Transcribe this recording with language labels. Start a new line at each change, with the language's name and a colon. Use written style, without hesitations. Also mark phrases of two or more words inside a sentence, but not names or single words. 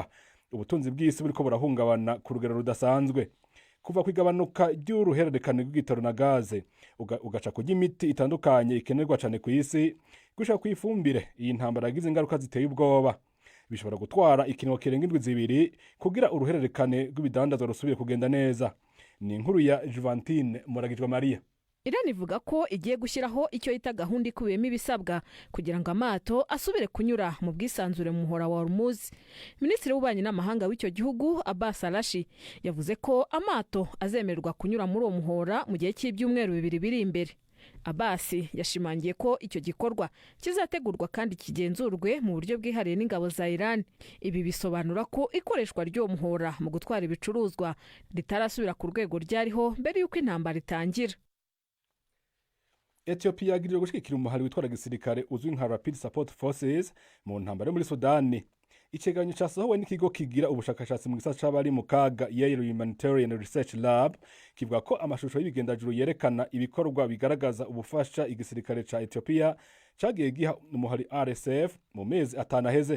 Rundi: Ubutunzi bw'isi buriko burahungabana ku rugero rudasanzwe, kuva kwigabanuka ry'uruhererekane rw'igitoro na gaze ugaca ku y'imiti itandukanye ikenerwa cane ku isi, gushaka kwifumbire. Iyi ntambara yagize ingaruka ziteye ubwoba. Bishobora gutwara ikintu kirenga indwi zibiri kugira uruhererekane rw'ibidandazwa rusubire kugenda neza. Ni inkuru ya Juvantine Muragijwe Maria.
Kinyarwanda: Iran ivuga ko igiye gushyiraho icyo yita gahunda ikubiyemo ibisabwa kugira ngo amato asubire kunyura mu bwisanzure mu muhora wa Hormuz. Minisitiri w'ububanyi n'amahanga w'icyo gihugu Abbas Arashi yavuze ko amato azemererwa kunyura muri uwo muhora mu gihe cy'ibyumweru 2 biri imbere. Abbas yashimangiye ko icyo gikorwa kizategurwa kandi kigenzurwe mu buryo bwihariye n'ingabo za Iran. Ibi bisobanura ko ikoreshwa ry'uwo muhora mu gutwara ibicuruzwa ritarasubira ku rwego ryariho mbere y'uko intambara itangira.
Rundi: Ethiopia yagirije gushikira umuhari witwara gisirikare uzwi nka Rapid Support Forces mu ntambara muri Sudani. Icegeranyo casohowe n'ikigo kigira ubushakashatsi mu gisata c'abari mu kaga Yale Humanitarian Research Lab kivuga ko amashusho y'ibigendajuru yerekana ibikorwa bigaragaza ubufasha igisirikare ca Ethiopia cagiye giha umuhari RSF mu mezi atanaheze.